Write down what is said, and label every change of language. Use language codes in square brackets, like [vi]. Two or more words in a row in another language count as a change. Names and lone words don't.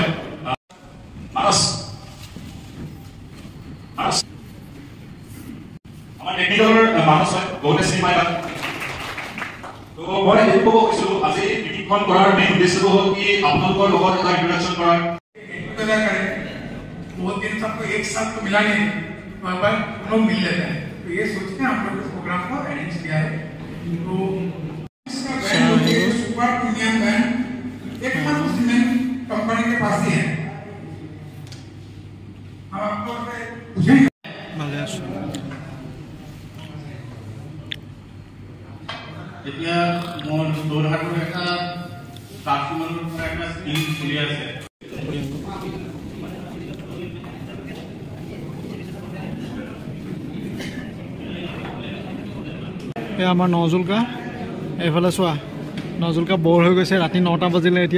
[as] মানস আমাৰ টেকনিকেলৰ মানস হয়, বহুতে চিনি পায়। তো মই এইটো ক'ব খুজিছোঁ, আজি মিটিংখন কৰাৰ মেইন উদ্দেশ্যটো হ'ল কি, আপোনালোকৰ লগত এটা ইন্ট্ৰডাকশ্যন কৰাৰ। [hi] बहुत दिन सबको एक साथ तो मिला नहीं, वहाँ पर लोग मिल लेते हैं। तो ये सोच के हम लोग इस प्रोग्राम को अरेंज किया है। तो इसका बैंड [en] super premium band [hi] एकमात्र सीमेंट कंपनी के पास ही है। हम आपको पूछेंगे। [as] ভালে আছোঁ। এতিয়া মোৰ যোৰহাটৰ এটা কাষ্টমাৰৰ পৰা এটা স্কিম চলি আছে। এই আমাৰ নজুলকা, এইফালে চোৱা, নজুলকা বৰ হৈ গৈছে, ৰাতি 9টা বাজিলে এতিয়া।